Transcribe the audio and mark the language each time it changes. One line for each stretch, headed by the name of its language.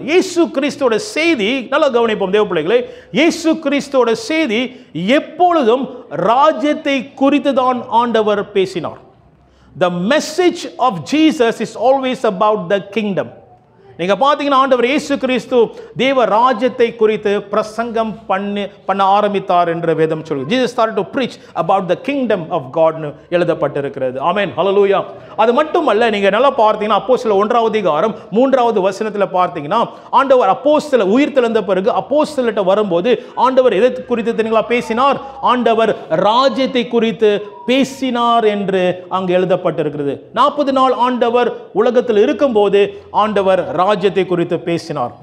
Tamil: இயேசு கிறிஸ்துவோட செய்தி நல்லா கவனிப்போம் தேவ பிள்ளைகளே. இயேசு கிறிஸ்துவோட செய்தி எப்பொழுதும் ராஜ்யத்தை குறித்து தான் ஆண்டவர் பேசினார்.
English: The message of Jesus is always about the kingdom.
Tamil: நீங்க பாத்தீங்கன்னா ஆண்டவர் இயேசு கிறிஸ்து தேவ ராஜ்யத்தை குறித்து பிரசங்கம் பண்ண ஆரம்பித்தார் என்று வேதம் சொல்லுது.
English: Jesus started to preach about the kingdom of God
Tamil: னு எழுதப்பட்டிருக்கிறது. ஆமென், ஹல்லேலூயா. அது மட்டுமல்ல, நீங்க நல்லா பார்த்தீங்கன்னா அப்போஸ்தலர் 1வது அதிகாரம் 3வது வசனத்துல பார்த்தீங்கன்னா ஆண்டவர் அப்போஸ்தலர் உயிர் தெழுந்த பிறகு அப்போஸ்தலர்ட்ட வரும்போது ஆண்டவர் எதை குறித்து தெரியுங்களா பேசினார்? ஆண்டவர் ராஜ்யத்தை குறித்து பேசினார் என்று அங்கு எழுதப்பட்டிருக்கிறது. 40 நாள் ஆண்டவர் உலகத்தில் இருக்கும்போது ஆண்டவர் ராஜ்யத்தை குறித்து பேசினார்.